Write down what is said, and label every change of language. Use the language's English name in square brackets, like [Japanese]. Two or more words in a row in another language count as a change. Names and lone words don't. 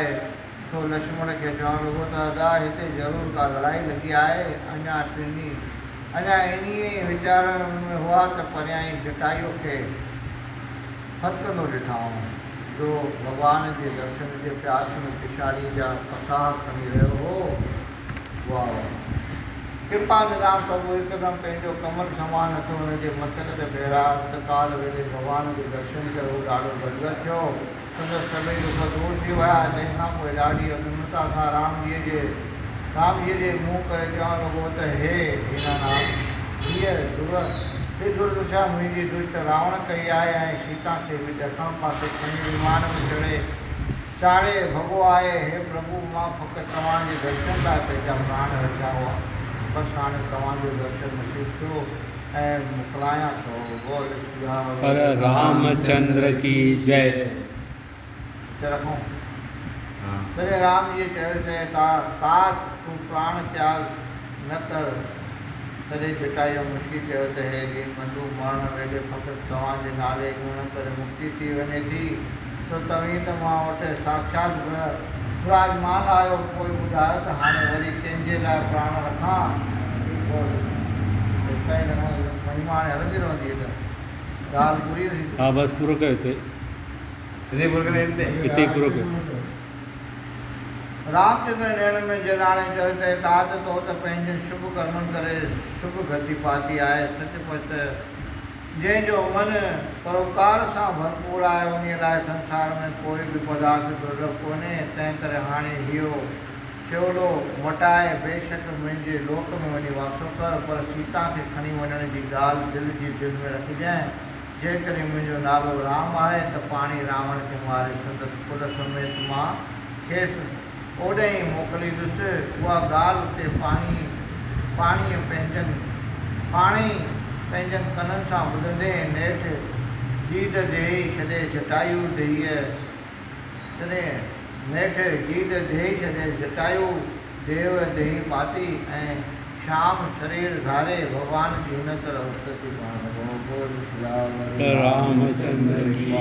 [Sindhi] सो लक्ष्मण खे चवणु लॻो त अदा हिते ज़रूरु का लड़ाई लॻी आहे। अञा इन्हीअ वीचारनि में हुआ त परियां ई जटायुअ खे फतकंदो ॾिठाऊं, जो भॻवान जे दर्शन जे प्यास में पिछाड़ी जा पसाह खणी रहियो हो। वाह कृपा निदान प्रभु हिकदमि पंहिंजो कमल समान थियो, हुनजे मस्तक ते बेरा काल वेले भॻवान जो दर्शन करे उहो ॾाढो गदगद थियो। संदसि सभई दुख दूर थी विया। तंहिंखां पोइ ॾाढी अभिमता सां रामजीअ जे मुंहुं करे चवणु लॻो त हे दीनानाथ, हीअ दुर्दशा मुंहिंजी दुष्ट रावण कई आहे ऐं सीता खे बि ॾखण पासे खणी विमान में चाढ़े भॻो आहे। हे प्रभु, मां फ़क़ति तव्हांजे दर्शन लाइ पंहिंजा प्राण रखिया हुआ, बसि हाणे तव्हांजो दर्शन नसीब थियो ऐं मोकिलायां थो। [Hindi] बोल पर रामचंद्र की जय। [Sindhi] रखूं तॾहिं राम जी चयो तात तूं प्राण त्याग न कर, तॾहिं जटायु मुश्किल चयो त हे दीन बंधु मरण वेले फ़क़ति तव्हांजे नाले गुण करे मुक्ति थी वञे थी, तो तव्हीं त मां वटि साक्षात विराजमान आहियो, कोई ॿुधायो त हाणे वरी कंहिंजे लाइ प्राण रखां। महिमा हाणे हलंदी रहंदी त ॻाल्हि पूरी थी। हाँ बस पूरो कयो हिते हिते ई पूरो कयो। रामचंद्र नेण में जलाणे चयो त तात तो त पंहिंजे शुभ कर्मनि करे शुभ गति पाती आहे। सचमुच जंहिंजो मन परोकार सां भरपूर आहे उन लाइ संसार में कोई बि पदार्थ दुर्लभ कोन्हे। तंहिं करे हाणे इहो चोलो मटाए बेशक मुंहिंजे लोक में वञी वासो कर, पर सीता खे खणी वञण जी ॻाल्हि दिलि में रखजांइ। जेकॾहिं मुंहिंजो नालो राम आहे त पाणी रावण खे मारे संदसि कुल समेत मां खेसि ओॾे ई मोकिलींदुसि। उहा ॻाल्हि उते पाणीअ पाणे पंहिंजनि कननि सां ॿुधंदे नेठि गीत देई छॾे जटायु जटायु देव देही पाती ऐं श्याम शरीर धारे भॻवान जी हिन तरह उस्तति करणु लॻो। [Hindi] बोल सियावर रामचंद्र की